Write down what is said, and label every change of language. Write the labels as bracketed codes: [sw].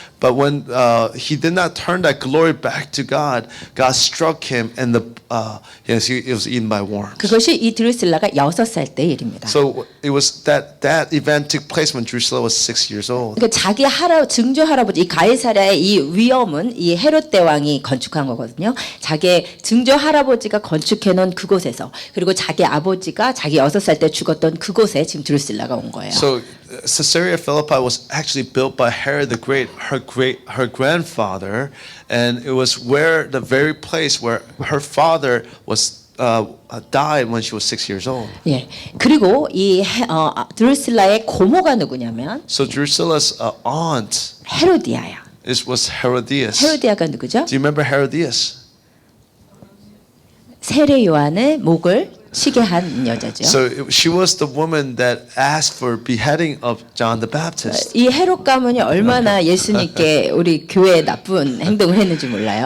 [en] But when he did not turn that glory back to God, God struck him, and he was eaten by worms. [ko] 그것이 이 드루실라가 6살 때 일입니다. [en] So it was that event took place when Drusilla was 6 years old. [ko] 그러니까 자기 증조 할아버지 이 가이사랴의 이 위엄은 이 헤롯 대왕이 건축한 거거든요. 자기 증조 할아버지가 건축해 놓은 그곳에서 그리고 자기 아버지가 자기 6살 때 죽었던 그곳에 지금 드루실라가 온 거예요. [en] So Caesarea Philippi was actually built by Herod the Great, her grandfather, and it was where the very place where her father was died when she was 6 years old. [ko] 예. 그리고 이 드루실라의 고모가 누구냐면 [en] So Drusilla's aunt [ko] 헤로디아야. [en] was Herodias. [ko] 헤로디아가 누구죠? [en] Do you remember Herodias? [ko] 세례 요한의 목을 치게 한 여자죠. [en] So she was the woman that asked for beheading of John the Baptist. [ko] 이 헤롯 가문이 얼마나 예수님께 우리 교회에 나쁜 행동을 했는지 몰라요.